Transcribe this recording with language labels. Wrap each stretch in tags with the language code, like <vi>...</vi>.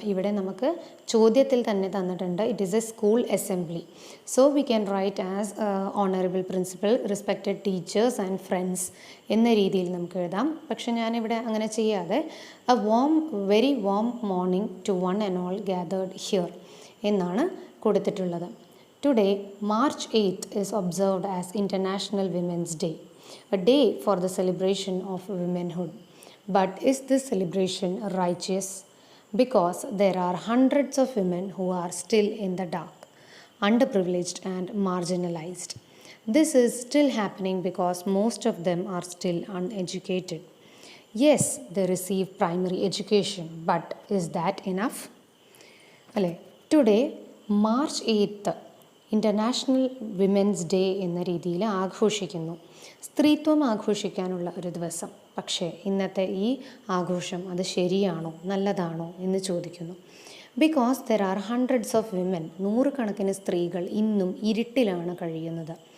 <ml>ഇവിടെ നമുക്ക് ചോദ്യത്തിൽ തന്നെ തന്നിട്ടുണ്ട്,</ml> <en>It is a school assembly. So we can write as honourable principal, respected teachers and friends</en> <ml>എന്ന രീതിയിൽ നമുക്ക് എഴുതാം. പക്ഷെ ഞാനിവിടെ അങ്ങനെ ചെയ്യാതെ</ml> <en>very warm morning to one and all gathered here</en> <ml>എന്നാണ് കൊടുത്തിട്ടുള്ളത്.</ml> <en>Today March 8 is observed as International Women's Day, a day for the celebration of womanhood. But is this celebration righteous? Because there are hundreds of women who are still in the dark, underprivileged and marginalized. This is still happening because most of them are still uneducated. Yes, they receive primary education, but is that enough? Today, March 8th,</en> <ml>international women's day എന്ന രീതിയിൽ ആഘോഷിക്കുന്നു. സ്ത്രീത്വം ആഘോഷിക്കാനുള്ള ഒരു ദിവസം. പക്ഷേ ഇന്നത്തെ ഈ ആഘോഷം അത് ശരിയാണോ, നല്ലതാണോ എന്ന് ചോദിക്കുന്നു.</ml> <en>because there are hundreds of women,</en> <ml>നൂറുകണക്കിന് സ്ത്രീകൾ ഇന്നും ഇരുട്ടിലാണ് കഴിയുന്നത്.</ml>